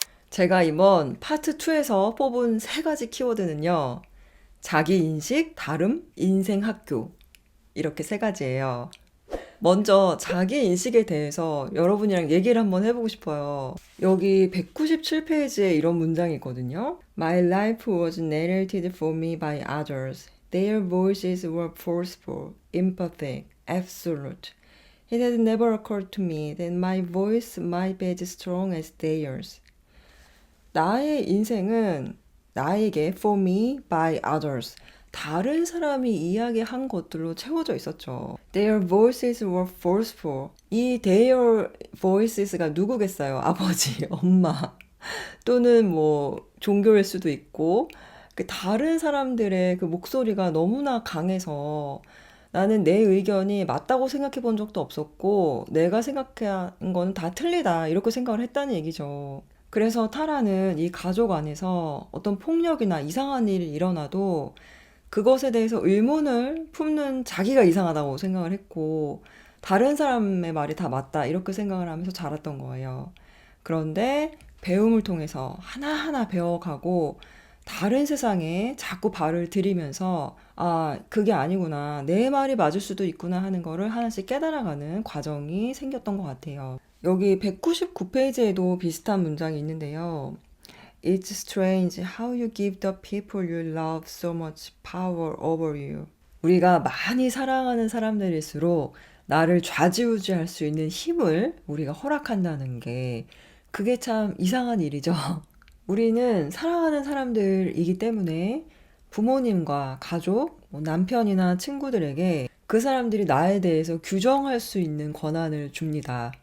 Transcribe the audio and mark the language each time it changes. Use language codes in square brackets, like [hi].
[ko] 제가 이번 파트 2에서 뽑은 세 가지 키워드는요. 자기 인식, 다름, 인생 학교. 이렇게 세 가지예요. 먼저 자기 인식에 대해서 여러분이랑 얘기를 한번 해보고 싶어요. 여기 197페이지에 이런 문장이 있거든요. [en] My life was narrated for me by others. Their voices were forceful, empathic, absolute. It had never occurred to me that my voice might be as strong as theirs. [ko] 나의 인생은 나에게 [en] for me by others. [ko] 다른 사람이 이야기한 것들로 채워져 있었죠. [en] Their voices were forceful. [ko] 이 [en] their voices [ko] 가 누구겠어요? 아버지, 엄마. 또는 뭐 종교일 수도 있고 그 다른 사람들의 그 목소리가 너무나 강해서 나는 내 의견이 맞다고 생각해 본 적도 없었고 내가 생각한 건 다 틀리다 이렇게 생각을 했다는 얘기죠. 그래서 타라는 이 가족 안에서 어떤 폭력이나 이상한 일이 일어나도 그것에 대해서 의문을 품는 자기가 이상하다고 생각을 했고 다른 사람의 말이 다 맞다 이렇게 생각을 하면서 자랐던 거예요. 그런데 배움을 통해서 하나하나 배워가고 다른 세상에 자꾸 발을 들이면서 아, 그게 아니구나. 내 말이 맞을 수도 있구나 하는 거를 하나씩 깨달아가는 과정이 생겼던 것 같아요. 여기 199페이지에도 비슷한 문장이 있는데요. [en] It's strange how you give the people you love so much power over you. [ko] 우리가 많이 사랑하는 사람들일수록 나를 좌지우지할 수 있는 힘을 우리가 허락한다는 게 그게 참 이상한 일이죠. 우리는 사랑하는 사람들이기 때문에 부모님과 가족, 뭐 남편이나 친구들에게 그 사람들이 나에 대해서 규정할 수 있는 권한을 줍니다.